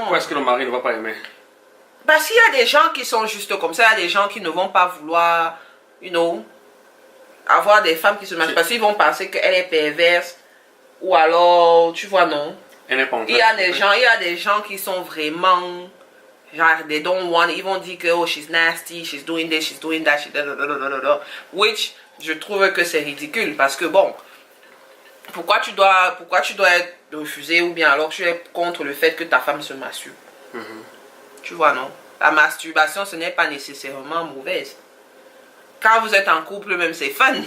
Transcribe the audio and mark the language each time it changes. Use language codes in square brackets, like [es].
[fr] Pourquoi est-ce que le mari ne va pas aimer? Parce qu'il y a des gens qui sont juste comme ça, il y a des gens qui ne vont pas vouloir, avoir des femmes qui se masturbent. Parce qu'ils vont penser qu'elle est perverse, ou alors, tu vois, non. Elle n'est pas en fait. Il y a des gens qui sont vraiment... [en] Genre, they don't want it. [fr] Ils vont dire que, [en] oh, she's nasty, she's doing this, she's doing that, which, [fr] je trouve que c'est ridicule. Parce que, bon, pourquoi tu dois être refusé ou bien alors tu es contre le fait que ta femme se masturbe? Tu vois, non? La masturbation, ce n'est pas nécessairement mauvaise. quand vous êtes en couple, même c'est fun.